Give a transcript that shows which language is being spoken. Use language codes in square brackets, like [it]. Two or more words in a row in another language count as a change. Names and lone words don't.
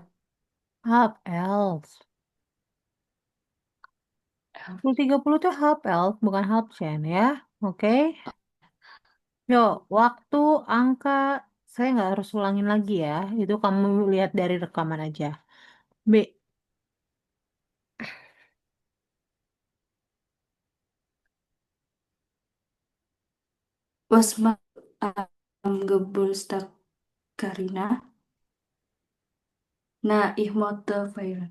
[id] 11:30. 10:30 tuh 11:30, bukan 10:10 ya. Oke. Yuk, waktu, angka, saya nggak harus ulangin lagi ya. Itu kamu lihat dari rekaman aja. B. [de] Was macht am Geburtstag Karina? Na, ich möchte feiern.